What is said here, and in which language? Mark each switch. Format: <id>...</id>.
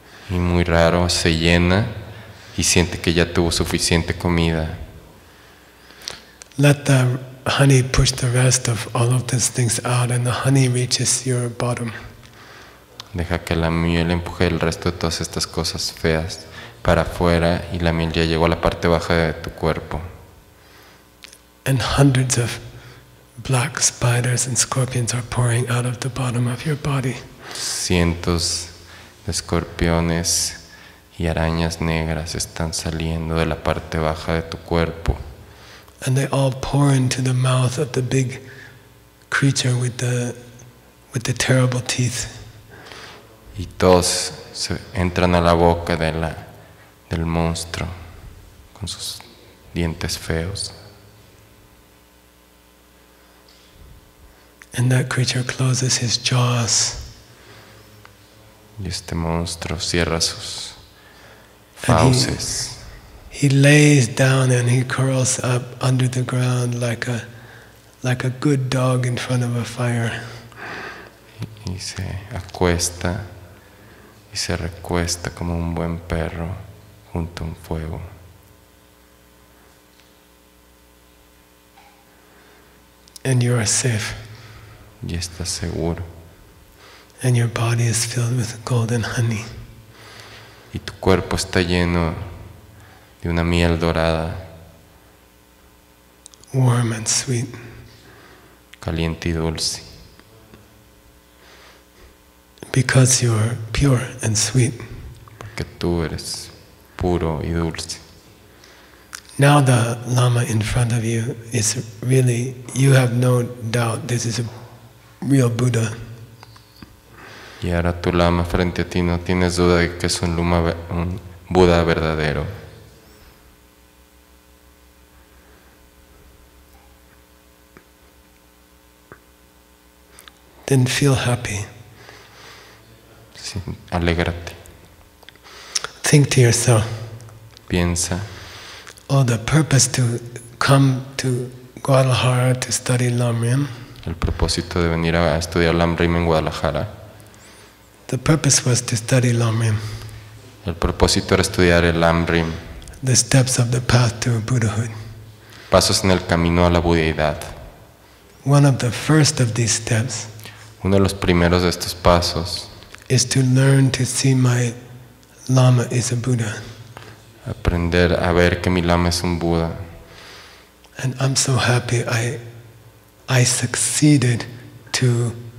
<es>Y muy raro, se llena y siente que ya tuvo suficiente comida.</es> <en>Let the honey push the rest of all of these things out, and the honey reaches your bottom.</en> <es>Deja que la miel empuje el resto de todas estas cosas feas para afuera y la miel ya llegó a la parte baja de tu cuerpo.</es> <en>And hundreds of black spiders and scorpions are pouring out of the bottom of your body.</en> <es>Cientos de escorpiones y arañas negras están saliendo de la parte baja de tu cuerpo.</es> <en>And they all pour into the mouth of the big creature with the terrible teeth.</en> <es>Y todos se entran a la boca del monstruo con sus dientes feos.</es> <en>And that creature closes his jaws.</en> <es>Y este monstruo cierra sus</es> <en>And</en> <es>fauces.</es> <en>he lays down and he curls up under the ground like a good dog in front of a fire.</en> <es>Y se acuesta y se recuesta como un buen perro junto a un fuego.</es> <en>And you are safe.</en> <es>Y está seguro.</es> <en>And your body is filled with golden honey.</en> <es>Y tu cuerpo está lleno de una miel dorada,</es> <en>Warm and sweet.</en> <es>caliente y dulce.</es> <en>Because you are pure and sweet.</en> <es>Porque tú eres puro y dulce.</es> <en>Now the Lama in front of you is really, you have no doubt this is a real Buddha.</en> <es>Y ahora tu lama frente a ti, no tienes duda de que es un Buda verdadero.</es> <en>Then feel happy.</en> <es>Sí, alégrate.</es> <en>Think to yourself,</en> <es>Piensa,</es> <en>oh, the purpose to come to Guadalajara to study LAM,</en> <es>el propósito de venir a estudiar LAM en Guadalajara.</es> <en>the purpose was to study LAM,</en> <es>El propósito era estudiar el LAM,</es> <en>the steps of the path to Buddhahood.</en> <es>pasos en el camino a la budeidad.</es> <en>One of the first of these steps</en> <es>Uno de los primeros de estos pasos,</es> <en>is to learn to see my Lama is a Buddha.</en> <es>aprender a ver que mi lama es un Buda.</es> <en>And I'm so happy I succeeded to</en>